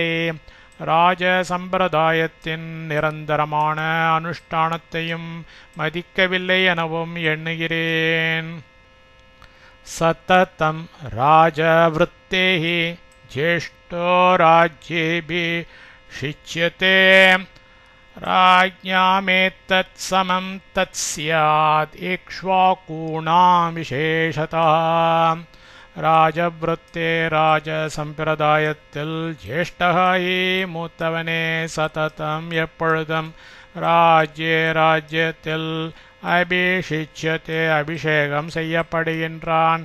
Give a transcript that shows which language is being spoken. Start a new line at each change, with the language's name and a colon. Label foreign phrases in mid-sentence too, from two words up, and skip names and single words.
Tamil: ராஜ சம்பிரதாயத்தின் நிரந்தரமான அனுஷ்டானத்தையும் மதிக்கவில்லை எனவும் எண்ணுகிறேன்.
Sanskrit: सततं राजवृत्तेहि ज्येष्ठो राज्येभिः शिच्यते राज्ञामेतत् समं तत् स्यात् इक्ष्वाकूणां विशेषतः.
Tamil: ராஜவிருத்தே ராஜ சம்பிரதாயத்தில் ஜேஷ்டகாயி மூத்தவனே சததம் எப்பொழுதும் ராஜ்யத்தில் அபிஷிச்யத்தே அபிஷேகம் செய்யப்படுகின்றான்.